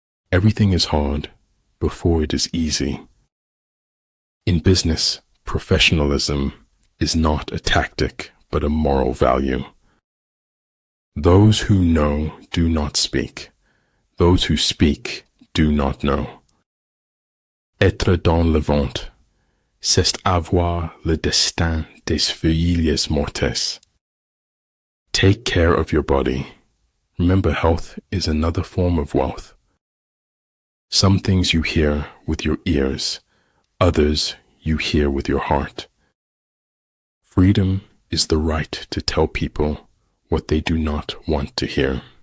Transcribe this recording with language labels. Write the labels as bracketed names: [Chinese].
[English] Everything is hard before it is easy. In business, professionalism is not a tactic but a moral value. Those who know do not speak. Those who speak do not know. [French] Être dans le ventre, c'est avoir le destin des feuilles mortes. [English] Take care of your body. Remember, health is another form of wealth. Some things you hear with your ears, others you hear with your heart. Freedom is the right to tell people what they do not want to hear.